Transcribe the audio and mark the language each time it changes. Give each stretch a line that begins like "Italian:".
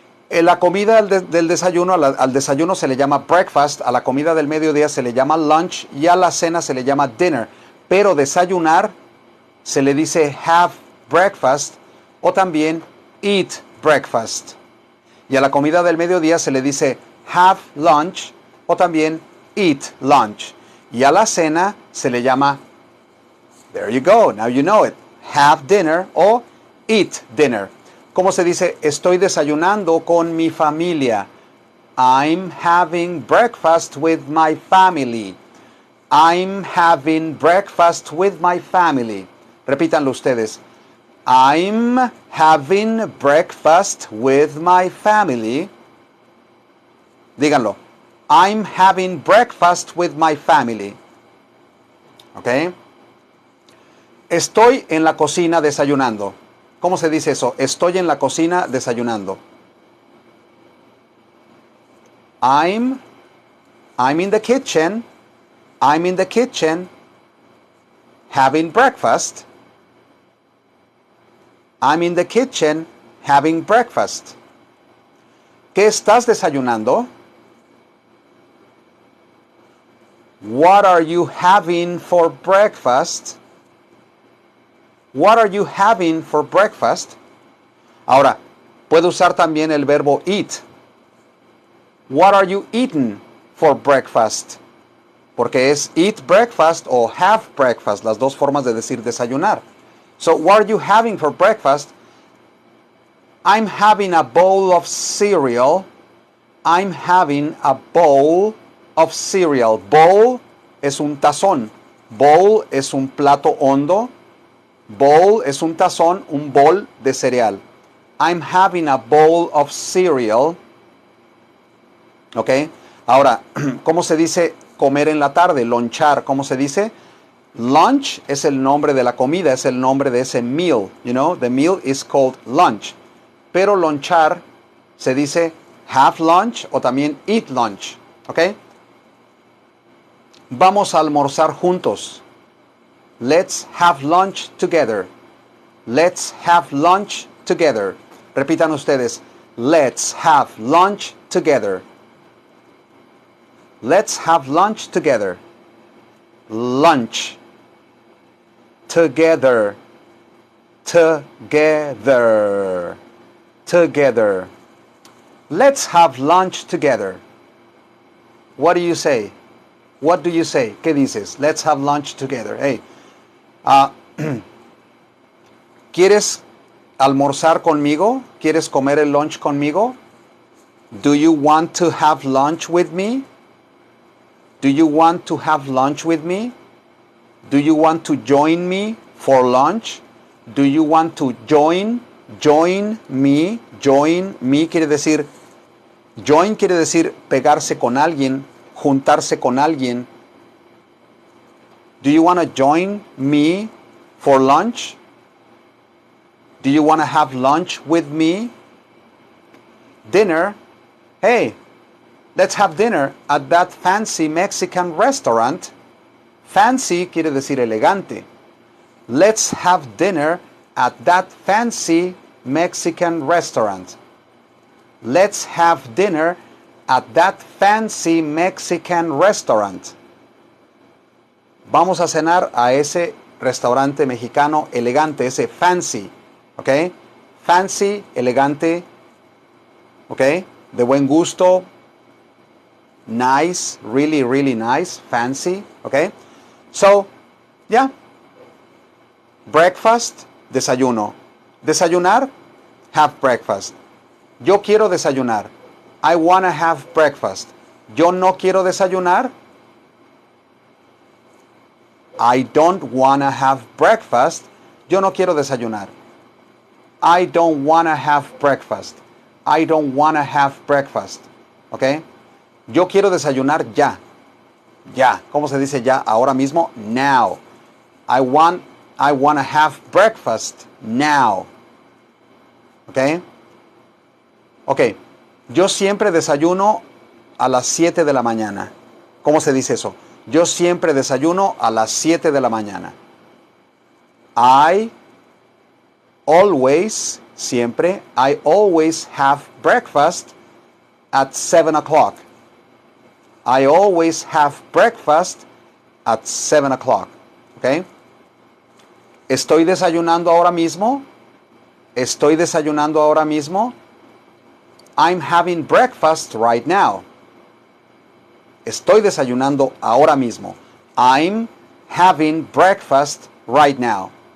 Spanish: La comida del desayuno, al desayuno se le llama breakfast, a la comida del mediodía se le llama lunch y a la cena se le llama dinner. Pero desayunar se le dice
English: have breakfast
Spanish: o también
English: eat breakfast.
Spanish: Y a la comida del mediodía se le dice
English: have lunch
Spanish: o también
English: eat lunch.
Spanish: Y a la cena se le llama,
English: there you go, now you know it, have dinner o eat dinner.
Spanish: ¿Cómo se dice? Estoy desayunando con mi familia.
English: I'm having breakfast with my family. I'm having breakfast with my family.
Spanish: Repítanlo ustedes.
English: I'm having breakfast with my family.
Spanish: Díganlo.
English: I'm having breakfast with my family. ¿Ok?
Spanish: Estoy en la cocina desayunando. ¿Cómo se dice eso? Estoy en la cocina desayunando.
English: I'm in the kitchen. I'm in the kitchen having breakfast. I'm in the kitchen having breakfast.
Spanish: ¿Qué estás desayunando?
English: What are you having for breakfast? What are you having for breakfast?
Spanish: Ahora, puedo usar también el verbo eat.
English: What are you eating for breakfast?
Spanish: Porque es eat breakfast o have breakfast, las dos formas de decir desayunar.
English: So, what are you having for breakfast? I'm having a bowl of cereal I'm having a bowl of cereal.
Spanish: Bowl es un tazón. Bowl es un plato hondo. Bowl es un tazón, un bol de cereal.
English: I'm having a bowl of cereal. ¿Ok?
Spanish: Ahora, ¿cómo se dice comer en la tarde? Lonchar, ¿cómo se dice? Lunch es el nombre de la comida, es el nombre de ese meal.
English: You know, the meal is called lunch.
Spanish: Pero lonchar se dice
English: have lunch
Spanish: o también
English: eat lunch.
Spanish: ¿Ok? Vamos a almorzar juntos.
English: Let's have lunch together. Let's have lunch together.
Spanish: Repitan ustedes.
English: Let's have lunch together. Let's have lunch together. Lunch. Together. Together. Together. Let's have lunch together. What do you say? What do you say?
Spanish: ¿Qué dices?
English: Let's have lunch together. Hey.
Spanish: ¿Quieres almorzar conmigo? ¿Quieres comer el lunch conmigo?
English: Do you want to have lunch with me? Do you want to have lunch with me? Do you want to join me for lunch? Do you want to join me?
Spanish: Join me quiere decir, join quiere decir pegarse con alguien, juntarse con alguien.
English: Do you want to join me for lunch? Do you want to have lunch with me? Dinner? Hey, let's have dinner at that fancy Mexican restaurant.
Spanish: Fancy quiere decir elegante.
English: Let's have dinner at that fancy Mexican restaurant. Let's have dinner at that fancy Mexican restaurant.
Spanish: Vamos a cenar a ese restaurante mexicano elegante, ese fancy, ¿ok? Fancy, elegante, ¿ok? De buen gusto,
English: nice, really, really nice,
Spanish: fancy, ¿ok?
English: So, yeah. Breakfast, desayuno.
Spanish: Desayunar,
English: have breakfast.
Spanish: Yo quiero desayunar.
English: I wanna have breakfast.
Spanish: Yo no quiero desayunar.
English: I don't wanna have breakfast.
Spanish: Yo no quiero desayunar.
English: I don't wanna have breakfast. I don't wanna have breakfast.
Spanish: ¿Ok? Yo quiero desayunar ya. Ya. ¿Cómo se dice ya? Ahora mismo. Now.
English: I wanna have breakfast now. ¿Ok? Ok.
Spanish: Yo siempre desayuno a las 7 de la mañana. ¿Cómo se dice eso? Yo siempre desayuno a las 7 de la mañana.
English: I always, siempre, I always have breakfast at 7 o'clock. I always have breakfast at 7 o'clock. ¿Ok?
Spanish: ¿Estoy desayunando ahora mismo? ¿Estoy desayunando ahora mismo?
English: I'm having breakfast right now.
Spanish: Estoy desayunando ahora mismo.
English: I'm having breakfast right now.